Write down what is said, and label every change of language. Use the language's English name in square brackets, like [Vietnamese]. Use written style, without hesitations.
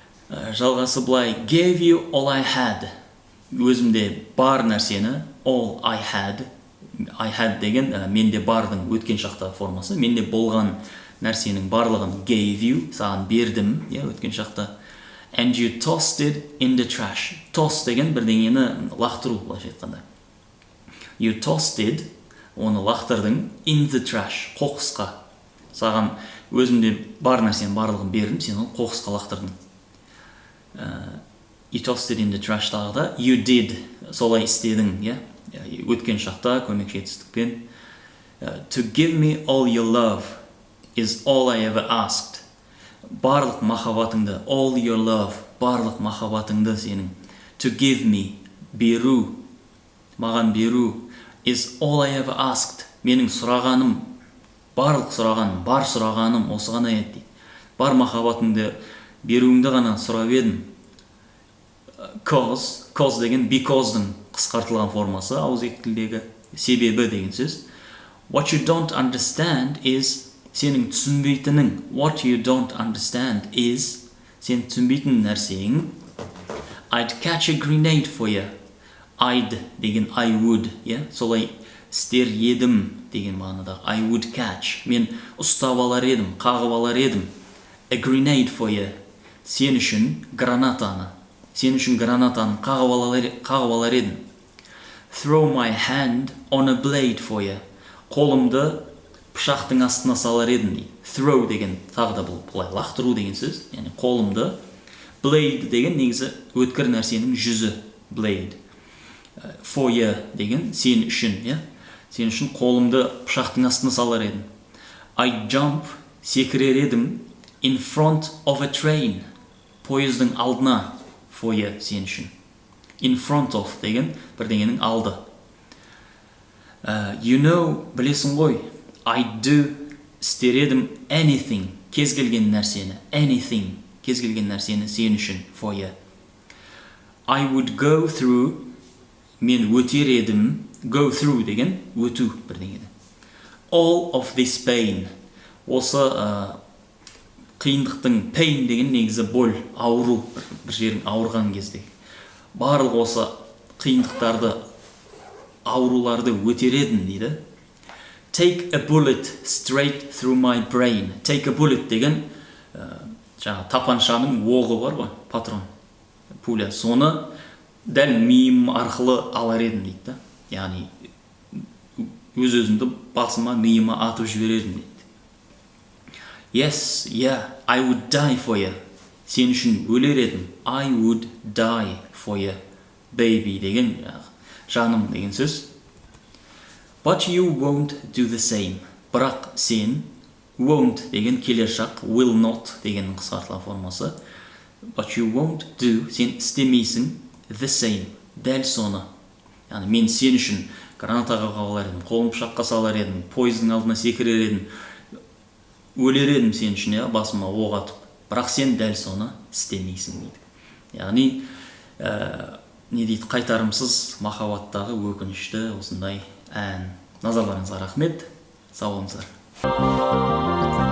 [Kazakh] Жалғасы былай. [English] Gave you all I had. [Kazakh] Өзімде бар нәрсені. [English] All I had. I had [Kazakh] деген менде бардың өткен шақта формасы. Менде болған нәрсенің барлығын [English] gave you. [Kazakh] Саған бердім, өткен шақта. [English] And you tossed it in the trash. [Kazakh] Toss деген бірдеңені лақтыру былайша айтқанда. [English] You tossed it, [Kazakh] оны лақтырдың [English] in the trash, [Kazakh] қоқысқа. Саған өзімде бар нәрсенің барлығын бердім, сен оны қоқысқа лақтырдың. [English] You tossed it in the trash [Kazakh] тағы да. [English] You did, [Kazakh] солай істедің, өткен шақта көмекші етістікпен. [English] To give me all your love is all I ever asked. [Kazakh] Барлық махаббатыңды, [English] all your love, [Kazakh] барлық махаббатыңды сенің. [English] To give me, [Kazakh] беру, маған беру, [English] is all I ever asked. [Kazakh] Менің сұрағаным, барлық сұрағаным, бар сұрағаным осы ғана еді. Бар махаббатыңды беруіңді ғана сұрап едім. Cause деген because'дың қысқартылған формасы, ауызекі тілдегі себебі деген сөз. [English] What you don't understand is [Kazakh] сенің түсінбейтінің. [English] What you don't understand is [Kazakh] сен түсінбейтін нәрсең. [English] I'd catch a grenade for you. [Kazakh] I'd деген [English] I would, [Kazakh] солай істер едім деген мағынада. [English] I would catch. [Kazakh] Мен ұстап алар едім, қағып алар едім. [English] A grenade for you. [Kazakh] Сен үшін гранатаны. Сен үшін гранатаны қағып алар едім. [English] Throw my hand on a blade for you. [Kazakh] Қолымды пышақтың астына салар едім дейді. Throw деген тағы да бұл былай лақтыру деген сөз. Яғни қолымды. Blade деген негізі өткір нәрсенің жүзі. [English] Blade. For you [Kazakh] деген сен үшін, Сен үшін қолымды пышақтың астына салар едім. [English] I jump, [Kazakh] секірер едім, [English] in front of a train. [Kazakh] Пойыздың алдына. [English] For you, [Kazakh] сен үшін. [English] In front of [Kazakh] деген бірдеңенің алды. [English] You know, [Kazakh] білесің ғой, [English] I do, [Kazakh] істер едім, [English] anything, [Kazakh] кез келген нәрсені. Anything, кез келген нәрсені сен үшін. [English] For you. I would go through, [Kazakh] мен өтер едім, [English] go through [Kazakh] деген өту бірдеңені. [English] All of this pain, осы [Kazakh] қиындықтың pain деген негізі боль, ауру, бір жерің ауырған кезде. Барлық осы қиындықтарды, ауруларды өтер едім дейді. [English] Take a bullet straight through my brain. Take a bullet [Kazakh] деген жаңа тапаншаның оғы бар ғой, патрон, пуля. Соны дәл миым арқылы алар едім дейді. Яғни өз-өзімді басыма, миыма атып жіберерdim дейді. [English] Yes, yeah, I would die for you. [Kazakh] Сен үшін өлер едім. [English] I would die for you, baby [Kazakh] деген жаным деген сөз. [English] But you won't do the same. [Kazakh] Бірақ сен, won't деген келер шақ, [English] will not [Kazakh] деген қысқартылған формасы. [English] But you won't do, [Kazakh] сен істемейсің, [English] the same, [Kazakh] дәл соны. Яғни мен сен үшін гранатаға қалар едім, қолым пышаққа салар едім, пойыздың алдына секірер едім, өлер едім сен үшін, басыма оқ атып. Бірақ сен дәл соны істемейсің дейді. Яғни не дейді, қайтарымсыз махаббаттағы өкінішті осындай ән. Назарларыңызға рахмет. Сау болыңыздар.